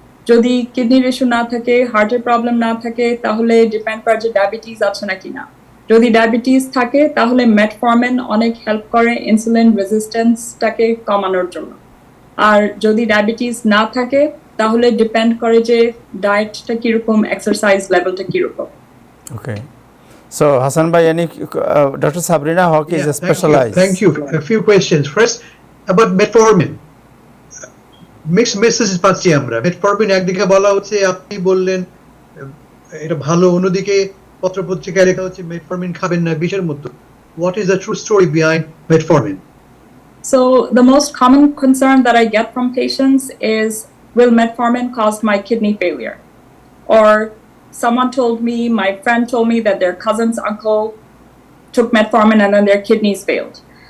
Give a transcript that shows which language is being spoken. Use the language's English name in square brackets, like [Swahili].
[Bangla] যদি কিডনির ইস্যু না থাকে, হার্টের প্রবলেম না থাকে, তাহলে ডিপেন্ড করে যে ডায়াবেটিস আছে নাকি না। যদি ডায়াবেটিস থাকে তাহলে মেটফরমিন অনেক হেল্প করে ইনসুলিন রেজিস্ট্যান্সটাকে কমানোর জন্য। আর যদি ডায়াবেটিস না থাকে তাহলে ডিপেন্ড করে যে ডায়েটটা কিরকম, এক্সারসাইজ লেভেলটা কিরকম। [English] Okay, so Hassan bhai, Dr. Sabrina Hawk is specialized. Thank you. A few questions. First, about metformin. Mixed messages [Bangla] পাচ্ছি আমরা। metformin একদিকে বলা হচ্ছে, আপনি বললেন এটা ভালো, অন্যদিকে পত্রপত্রিকায় লেখা হচ্ছে metformin খাবেন না, বিষের মতো। [English] What is the true story behind metformin? So the most common concern that I get from patients is, will metformin cause my kidney failure? Or someone told me, my friend told me that their cousin's uncle took metformin and then their kidneys failed.